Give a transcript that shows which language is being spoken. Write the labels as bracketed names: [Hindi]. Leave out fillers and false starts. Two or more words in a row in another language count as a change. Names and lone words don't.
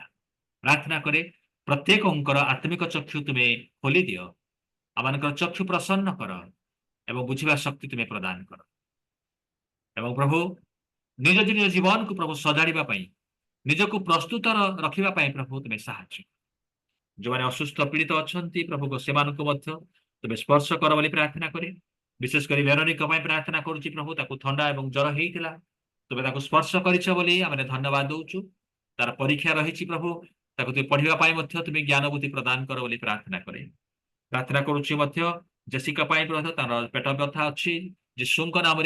[Odia] ପ୍ରାର୍ଥନା କରେ ପ୍ରତ୍ୟେକଙ୍କର ଆତ୍ମିକ ଚକ୍ଷୁ ତୁମେ ଖୋଲି ଦିଅ, ଆମମାନଙ୍କର ଚକ୍ଷୁ ପ୍ରସନ୍ନ କର ଏବଂ ବୁଝିବା ଶକ୍ତି ତୁମେ ପ୍ରଦାନ କର। ଏବଂ ପ୍ରଭୁ ନିଜ ନିଜ ଜୀବନକୁ ପ୍ରଭୁ ସଜାଡ଼ିବା ପାଇଁ, ନିଜକୁ ପ୍ରସ୍ତୁତ ରଖିବା ପାଇଁ ପ୍ରଭୁ ତୁମେ ସାହାଯ୍ୟ। ଯେଉଁମାନେ ଅସୁସ୍ଥ ପୀଡ଼ିତ ଅଛନ୍ତି ପ୍ରଭୁ ସେମାନଙ୍କୁ ମଧ୍ୟ ତୁମେ ସ୍ପର୍ଶ କର ବୋଲି ପ୍ରାର୍ଥନା କରେ। ବିଶେଷ କରି वेरोनिका ପାଇଁ प्रार्थना କରୁଛି प्रभु ତାକୁ ଥଣ୍ଡା ଏବଂ ଜ୍ୱର ହେଇଥିଲା ତମେ ତାକୁ ସ୍ପର୍ଶ କରିଛ ବୋଲି ଆମେ ଧନ୍ୟବାଦ ଦଉଛୁ ତାର ପରୀକ୍ଷା ରହିଛି ପ୍ରଭୁ ତାକୁ ତୁମେ ପଢିବା ପାଇଁ ମଧ୍ୟ ତୁମେ ଜ୍ଞାନ ବୁଦ୍ଧି ପ୍ରଦାନ କର ବୋଲି ପ୍ରାର୍ଥନା କରେ ପ୍ରାର୍ଥନା କରୁଛି ମଧ୍ୟ ଜେସିକା ପାଇଁ ପ୍ରଭୁ ତାର ପେଟ ବ୍ୟଥା ଅଛି ଯୀଶୁଙ୍କ ନାମରେ